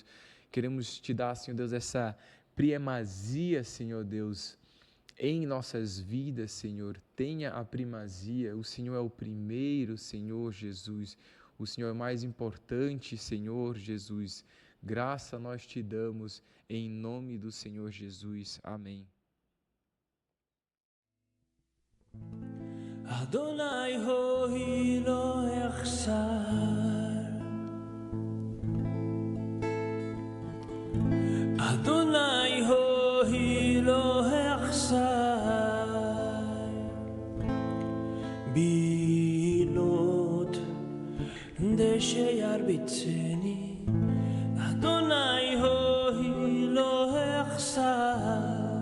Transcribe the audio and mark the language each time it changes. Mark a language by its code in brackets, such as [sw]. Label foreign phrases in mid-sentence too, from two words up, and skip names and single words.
[pt] Queremos Te dar, Senhor Deus, essa primazia, Senhor Deus, em nossas vidas, Senhor. Tenha a primazia. O Senhor é o primeiro, Senhor Jesus. O Senhor é mais importante, Senhor Jesus. Graça nós Te damos, em nome do Senhor Jesus. Amém. [he] אדוני רועי לא אחסר, אדוני רועי לא אחסר, בנאות דשא ירביצני, אדוני רועי לא אחסר.